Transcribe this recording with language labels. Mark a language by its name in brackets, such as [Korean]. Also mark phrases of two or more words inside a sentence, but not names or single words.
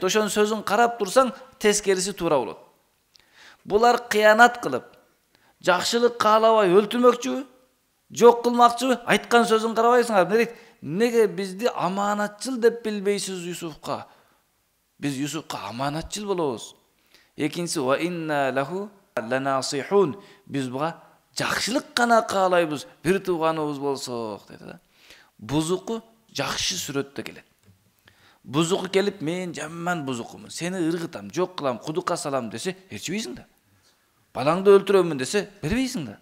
[Kyrgyz] Ошонун сөзүн карап турсаң, тескериси туура болот. Булар кыянат кылып, жакшылык каалабай өлтүрмөкчүбү? Жок кылмакчыбы? Айткан сөзүн карабайсыңар. Неге бизди аманатчыл деп билбейсиз Юсуфка? Биз Юсуфка аманатчыл болобуз. Экинчиси [Arabic] وإنا له لناصحون. [Kyrgyz] Биз буга жакшылык гана каалайбыз, бир тууганыбыз болсок деди да. Бузуку жакшы сүрөттө келет. Бузуку келип, мен жаман бузукумун, сени ыргытам, жок кылам, кудукка салам десе, ээрчибейсиң да. Балаңды өлтүрөмүн десе, бербейсиң да.